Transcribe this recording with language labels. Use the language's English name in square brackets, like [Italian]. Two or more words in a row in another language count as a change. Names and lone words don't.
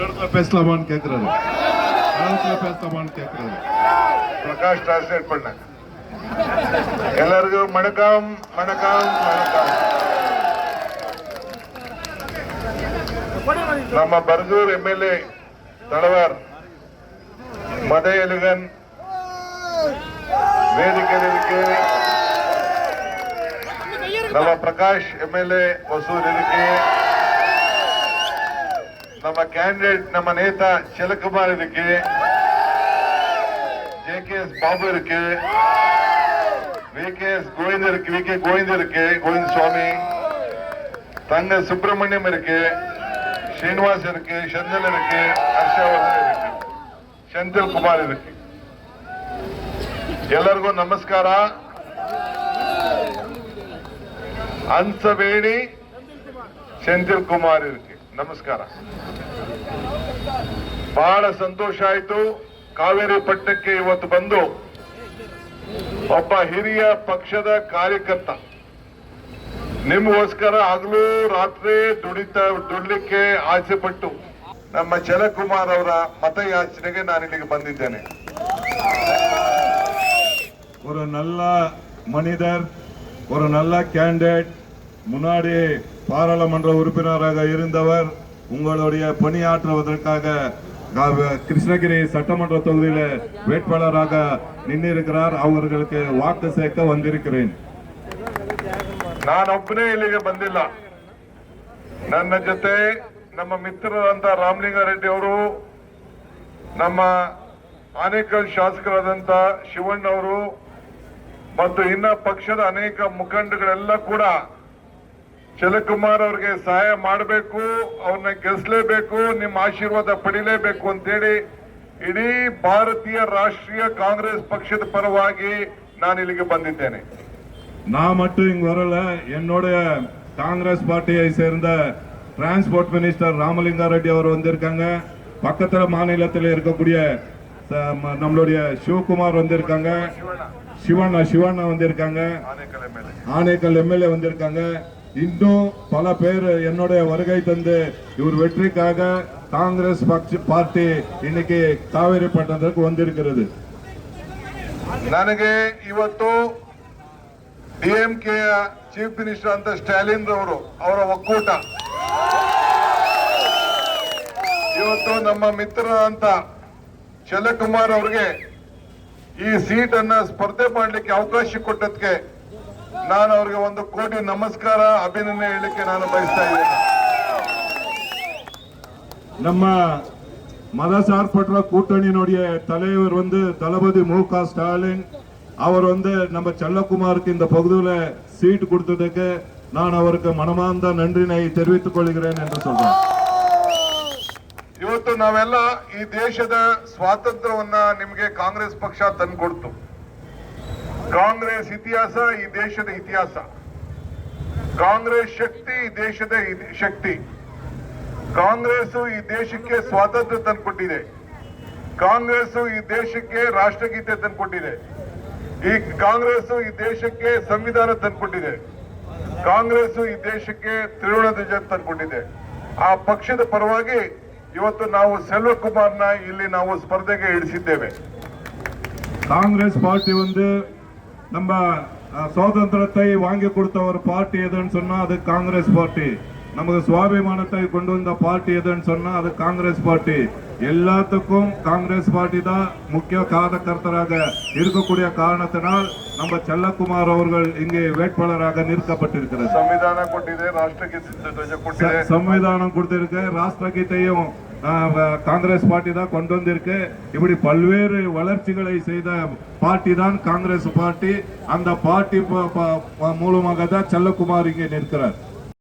[Tamil] பேசலாமான்னு கேட்கிறாரு. களத்துல பேசலாமான்னு கேட்கிறாரு. பிரகாஷ் டிரான்ஸ்லேட் பண்ண. எல்லாருக்கும் வணக்கம் வணக்கம் வணக்கம். [Kannada] ನಮ್ಮ ಬರಗೂರು MLA ತಳವಾರ್ ಮದಯಲಿಗನ್ ವೇದಿಕೆಯಲ್ಲಿಕ್ಕೆ, ನಮ್ಮ ಪ್ರಕಾಶ್ MLA ಹೊಸೂರು ಇದಕ್ಕೆ, ನಮ್ಮ ಕ್ಯಾಂಡಿಡೇಟ್ ನಮ್ಮ ನೇತಾ ಶಿವಕುಮಾರ್ ಇದಕ್ಕೆ, [Tamil] JKS ಬಾಬು இருக்கு, VKS கோவிந்த் இருக்கு, VK கோவிந்த் இருக்கு, கோவிந்த் சுவாமி, தங்க சுப்பிரமணியம் இருக்கு, ஸ்ரீனிவாஸ் இருக்கு, செந்தில் இருக்கு, ಹರ್ಷವರ್ಧನ್ இருக்கு, செந்தில் குமார் இருக்கு. [Kannada] ಎಲ್ಲರಿಗೂ ನಮಸ್ಕಾರ. ಹಂಸವೇಣಿ ಸೆಂಥಿಲ್ ಕುಮಾರ್ ಇருக்கு. ನಮಸ್ಕಾರ. ಬಹಳ ಸಂತೋಷ ಆಯ್ತು. ಕಾವೇರಿ ಪಟ್ಟಣಕ್ಕೆ ಇವತ್ತು ಬಂದು ಒಬ್ಬ ಹಿರಿಯ ಪಕ್ಷದ ಕಾರ್ಯಕರ್ತ ನಿಮಗೋಸ್ಕರ ಹಗಲು ರಾತ್ರಿ ದುಡಿಲಿಕ್ಕೆ ಆಸೆ ಪಟ್ಟು ನಮ್ಮ ಶಿವಕುಮಾರ್ ಅವರ ಮತಯಾಚನೆಗೆ ನಾನು ಇಲ್ಲಿಗೆ ಬಂದಿದ್ದೇನೆ. [Tamil] ஒரு நல்ல மனிதர், ஒரு நல்ல கேண்டிடேட், முன்னாடி பாராளுமன்ற உறுப்பினராக இருந்தவர், உங்களுடைய பணியாற்றுவதற்காக கிருஷ்ணகிரி சட்டமன்ற தொகுதியில் வேட்பாளராக நின்றிருக்கிறார். அவர்களுக்கு வாக்கு சேர்க்க வந்திருக்கிறேன். [Kannada] ನಾನೊಬ್ಬನೇ ಇಲ್ಲಿಗೆ ಬಂದಿಲ್ಲ. ನನ್ನ ಜೊತೆ ನಮ್ಮ ಮಿತ್ರರಂತ ರಾಮಲಿಂಗಾರೆಡ್ಡಿ ಅವರು, ನಮ್ಮ ಆನೇಕಲ್ ಶಾಸಕರಾದಂತ ಶಿವಣ್ಣ ಅವರು ಮತ್ತು ಇನ್ನ ಪಕ್ಷದ ಅನೇಕ ಮುಖಂಡಗಳೆಲ್ಲ ಕೂಡ ಶಿವಕುಮಾರ್ ಅವರಿಗೆ ಸಹಾಯ ಮಾಡಬೇಕು, ಅವ್ರನ್ನ ಗೆಲ್ಲಿಸಲೇಬೇಕು, ನಿಮ್ಮ ಆಶೀರ್ವಾದ ಪಡಿಲೇಬೇಕು ಅಂತೇಳಿ ಇಡೀ ಭಾರತೀಯ ರಾಷ್ಟ್ರೀಯ ಕಾಂಗ್ರೆಸ್ ಪಕ್ಷದ ಪರವಾಗಿ ನಾನು ಇಲ್ಲಿಗೆ ಬಂದಿದ್ದೇನೆ. [Tamil] நான் மட்டும் இங்க வரல, என்னுடைய காங்கிரஸ் பார்ட்டியை சேர்ந்த [English] transport minister [Tamil] ராமலிங்காரெட்டி அவர் வந்திருக்காங்க. பக்கத்துல மாநிலத்தில் இருக்கக்கூடிய நம்மளுடைய சிவகுமார் வந்திருக்காங்க, சிவண்ணா வந்திருக்காங்க, ஆனேக்கல் MLA வந்திருக்காங்க. இன்னும் பல பேர் என்னுடைய வருகை தந்து இவர் வெற்றிக்காக காங்கிரஸ் பார்ட்டி இன்னைக்கு காவேரி பட்டணத்துக்கு வந்திருக்கிறது. [Kannada] ನನಗೆ ಇವತ್ತು DMK [English] chief minister [Kannada] ಅಂತ ಸ್ಟಾಲಿನ್ ಅವರು ಅವರ ಒಕ್ಕೂಟ ಇವತ್ತು ನಮ್ಮ ಮಿತ್ರ ಅಂತ ಶಿವಕುಮಾರ್ ಅವರಿಗೆ ಈ ಸೀಟ್ ಅನ್ನ ಸ್ಪರ್ಧೆ ಮಾಡಲಿಕ್ಕೆ ಅವಕಾಶ ಕೊಟ್ಟದಕ್ಕೆ ನಾನು ಅವರಿಗೆ 1 ಕೋಟಿ ನಮಸ್ಕಾರ, ಅಭಿನಂದನೆ ಹೇಳಲಿಕ್ಕೆ ನಾನು ಬಯಸ್ತಾ ಇದ್ದೇನೆ. [Tamil] நம்ம மதசார்பற்ற கூட்டணியினுடைய தலைவர் தளபதி MK ஸ்டாலின் அவர் நம்ம செல்லக்குமாருக்கு இந்த பகுதியில் சீட் கொடுத்ததுக்கு நான் அவருக்கு மனமார்ந்த நன்றினை தெரிவித்துக் கொள்கிறேன் என்று சொல்றேன். [Kannada] ಇವತ್ತು ನಾವೆಲ್ಲ ಈ ದೇಶದ ಸ್ವಾತಂತ್ರ್ಯವನ್ನ ನಿಮಗೆ ಕಾಂಗ್ರೆಸ್ ಪಕ್ಷ ತಂದುಕೊಡ್ತು. ಕಾಂಗ್ರೆಸ್ ಇತಿಹಾಸ ಈ ದೇಶದ ಇತಿಹಾಸ. ಕಾಂಗ್ರೆಸ್ ಶಕ್ತಿ ಈ ದೇಶದ ಶಕ್ತಿ. ಕಾಂಗ್ರೆಸ್ ಈ ದೇಶಕ್ಕೆ ಸ್ವಾತಂತ್ರ್ಯ ತಂದುಕೊಟ್ಟಿದೆ. ಕಾಂಗ್ರೆಸ್ ಈ ದೇಶಕ್ಕೆ ರಾಷ್ಟ್ರಗೀತೆ ತಂದುಕೊಟ್ಟಿದೆ. ಈ ಕಾಂಗ್ರೆಸ್ ಈ ದೇಶಕ್ಕೆ ಸಂವಿಧಾನ ತಂದುಕೊಟ್ಟಿದೆ. ಕಾಂಗ್ರೆಸ್ ಈ ದೇಶಕ್ಕೆ ತ್ರಿವರ್ಣ ಧ್ವಜ ತಂದುಕೊಟ್ಟಿದೆ. ಆ ಪಕ್ಷದ ಪರವಾಗಿ ಇವತ್ತು ನಾವು ಶಿವಕುಮಾರ್ನ ಇಲ್ಲಿ ನಾವು ಸ್ಪರ್ಧೆಗೆ ಇಳಿಸಿದ್ದೇವೆ. [Tamil] காங்கிரஸ் பார்ட்டி நம்ம சுதந்திரத்தை வாங்கி கொடுத்த ஒரு பார்ட்டி எதுன்னு சொன்னா அது காங்கிரஸ் பார்ட்டி. நமக்கு சுவாபிமானத்தை கொண்டு வந்த பார்ட்டி எதுன்னு சொன்னா அது காங்கிரஸ் பார்ட்டி. எல்லாத்துக்கும் காங்கிரஸ் பார்ட்டி தான் முக்கிய காரணகர்த்தராக இருக்கக்கூடிய காரணத்தினால் நம்ம செல்லக்குமார் அவர்கள் இங்கே வேட்பாளராக நிறுத்தப்பட்டிருக்கிறது. [Kannada] ಸಂವಿಧಾನ ಕೊಟ್ಟಿದೆ, ರಾಷ್ಟ್ರಗೀತೆ ಧ್ವಜ ಕೊಟ್ಟಿದೆ, [Tamil] ಸಂವಿಧಾனம் கொடுத்திருக்கு, ராஷ்டிரகீதையும் காங்கிரஸ் பார்ட்டி தான் கொண்டு வந்திருக்கு. இப்படி பல்வேறு வளர்ச்சிகளை செய்த பார்ட்டி தான் காங்கிரஸ் பார்ட்டி. அந்த பார்ட்டி மூலமாக தான் செல்லக்குமார் இங்கே நிற்கிறார்.